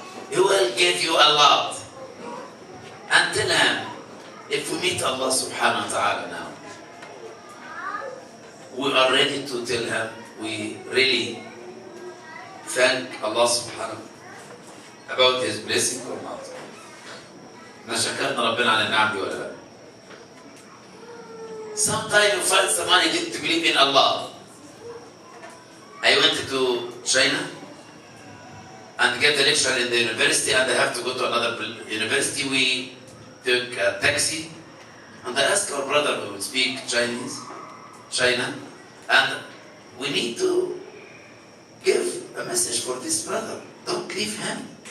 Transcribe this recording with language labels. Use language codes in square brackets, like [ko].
[en] He will give you a lot. And tell him, if we meet Allah subhanahu wa ta'ala now, we are ready to tell him we really thank Allah subhanahu about his blessing or not. [ar] شكرنا ربنا على النعم دي ولا لا? [en] Sometimes you find someone who didn't believe in Allah. I went to China and get a lecture in the university and I have to go to another university. We took a taxi and I asked our brother who would speak China, and we need to give a message for this brother. Don't leave him.